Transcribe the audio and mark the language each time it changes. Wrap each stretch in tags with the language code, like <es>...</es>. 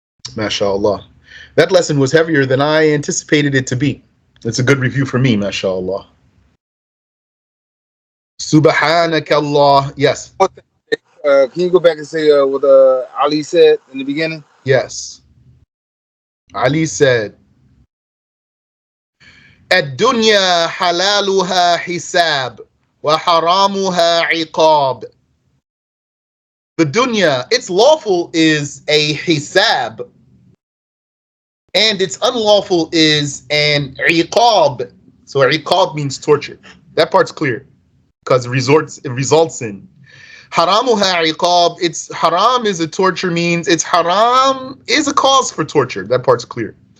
<en>MashaAllah. That lesson was heavier than I anticipated it to be. It's a good review for me, MashaAllah. Subhanakallah. Yes. Can you go back and say what Ali said in the beginning? Yes. Ali said,</en> <ar>الدنيا حلالها حساب وحرامها عقاب.</ar> <en>The dunya, its lawful is a hisab, and its unlawful is an iqab. So iqab means torture. That part's clear, because it results in. Haramuha iqab, its haram is a torture, means its haram is a cause for torture. That part's clear.</en>